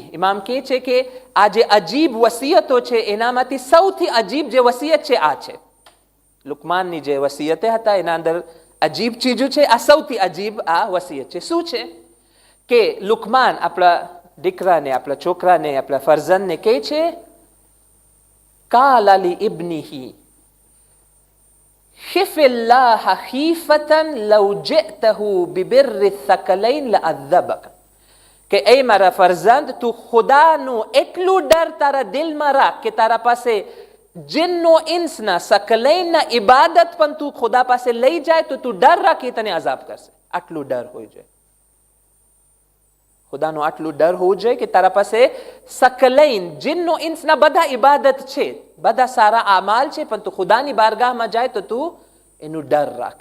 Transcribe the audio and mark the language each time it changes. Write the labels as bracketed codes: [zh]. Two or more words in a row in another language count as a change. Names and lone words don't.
[gu] ઇમામ કહે છે કે આ જે અજીબ વસિયતો છે એનામાંથી સૌથી અજીબ જે વસિયત છે આ છે. લુકમાનની જે વસિયતે હતા એના અંદર અજીબ ચીજો છે. આ સૌથી અજીબ આ વસિયત છે. શું છે કે લુકમાન આપણા દીકરાને, આપણા છોકરાને, આપણા ફરઝનને કહે છે [ar] قال لابنه خف الله خيفة لو جئته ببر الثقلين لعذبك. [gu] કે એ મારા ફરઝંદ તું ખુદાનું એટલું ડર તારા દિલમાં રાખ કે તારા પાસે જિન્નો ઇન્સના સકલૈનના ઇબાદત પણ તું ખુદા પાસે લઈ જાય તો તું ડર રાખી તને અઝાબ કરશે. આટલું ડર હોવું જોઈએ, ખુદાનું આટલું ડર હોવું જોઈએ કે તારા પાસે સકલૈન જિન્નો ઇન્સના બધા ઇબાદત છે, બધા સારા આમાલ છે, પણ તું ખુદાની બારગાહમાં જાય તો તું એનું ડર રાખ.